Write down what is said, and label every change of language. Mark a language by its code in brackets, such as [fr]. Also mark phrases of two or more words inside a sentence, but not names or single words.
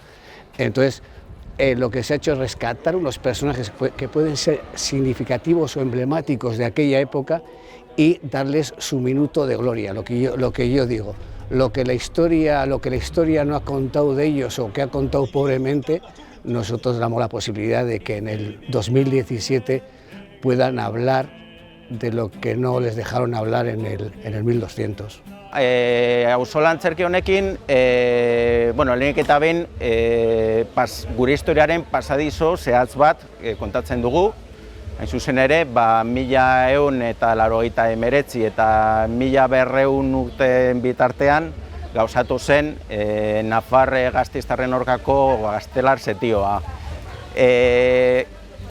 [es] Entonces, lo que se ha hecho es rescatar unos personajes que pueden ser significativos o emblemáticos de aquella época y darles su minuto de gloria, lo que yo digo. Lo que la historia no ha contado de ellos o que ha contado pobremente, nosotros damos la posibilidad de que en el 2017 puedan hablar de lo que no les dejaron hablar en el 1200. [eu] Auzolan antzerki honekin, lehenik eta behin gure historiaren pasadizo zehatz bat kontatzen dugu. Hain zuzen ere, 1189 eta 1200 urteen bitartean gauzatu zen Nafar gasteiztarren aurkako gaztelar setioa.